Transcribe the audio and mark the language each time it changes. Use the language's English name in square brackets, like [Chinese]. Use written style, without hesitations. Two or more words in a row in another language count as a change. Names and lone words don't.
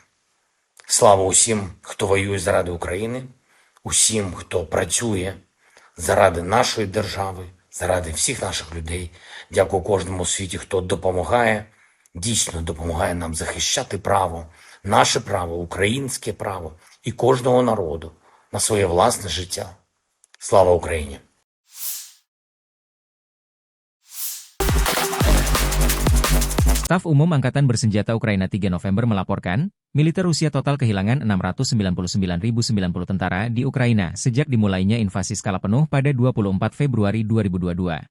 [Ukrainian] Слава усім, хто воює заради України, усім, хто працює заради нашої держави, заради всіх наших людей. Дякую кожному у світі, хто допомагає, дійсно допомагає нам захищати право, наше право, українське право і кожного народу на своє власне життя. Слава Україні! [Indonesian] Staf Umum Angkatan Bersenjata Ukraina 3 November melaporkan, militer Rusia total kehilangan 699.090 tentara di Ukraina sejak dimulainya invasi skala penuh pada 24 Februari 2022.